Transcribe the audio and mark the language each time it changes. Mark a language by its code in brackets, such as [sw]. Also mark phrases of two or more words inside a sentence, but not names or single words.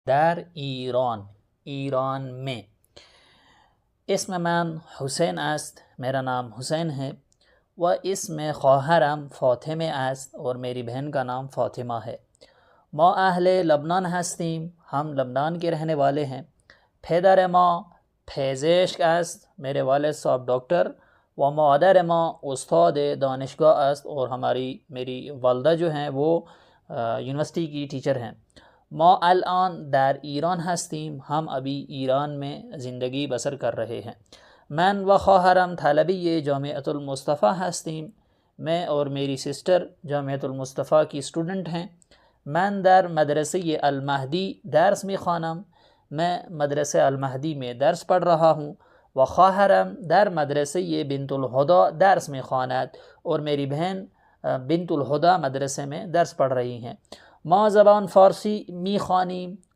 [fa] در ایران، ایران میں. اسم من حسین است، [ur] میرا نام حسین ہے. [fa] و اسم خواهرم فاطمه است [ur] اور میری بہن کا نام فاطمہ ہے. [fa] ما اہل لبنان هستیم، [ur] ہم لبنان کے رہنے والے ہیں. [fa] پدر ما پزشک است، [ur] میرے والد صاحب ڈاکٹر. [fa] و مادر ما استاد دانشگاه است، [ur] اور میری والدہ جو ہیں وہ یونیورسٹی کی ٹیچر ہیں. [fa] ما الان در ایران هستیم، [ur] ہم ابھی ایران میں زندگی بسر کر رہے ہیں. [fa] من و خواهرم طالبی جامعة المصطفی هستیم، [ur] میں اور میری سسٹر جامعة المصطفی کی اسٹوڈنٹ ہیں. [fa] من در مدرسه المهدی درس میخوانم، [ur] میں مدرسه المهدی میں درس پڑھ رہا ہوں. [fa] و خواهرم در مدرسه بنت الهدی درس میخواند، [ur] اور میری بہن بنت الهدی مدرسے میں درس پڑھ رہی ہیں. [fa] ما زبان فارسی میخوانیم،